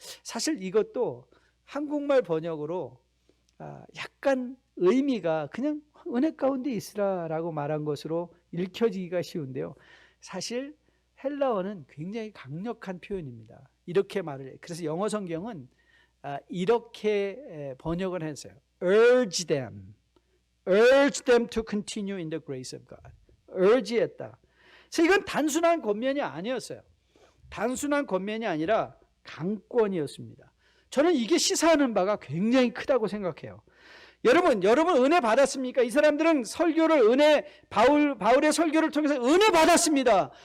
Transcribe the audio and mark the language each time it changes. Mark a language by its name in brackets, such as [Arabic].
[Korean] 사실 이것도 한국말 번역으로 약간 의미가 그냥 은혜 가운데 있으라라고 말한 것으로 읽혀지기가 쉬운데요. 사실 헬라어는 굉장히 강력한 표현입니다. 이렇게 말을 해요. 그래서 영어 성경은 이렇게 번역을 했어요. [English] urge them to continue in the grace of God. [Korean] urge했다. 그래서 이건 단순한 권면이 아니었어요. 단순한 권면이 아니라 강권이었습니다. 저는 이게 시사하는 바가 굉장히 크다고 생각해요. 여러분 은혜 받았습니까? 이 사람들은 설교를 바울의 설교를 통해서 은혜 받았습니다.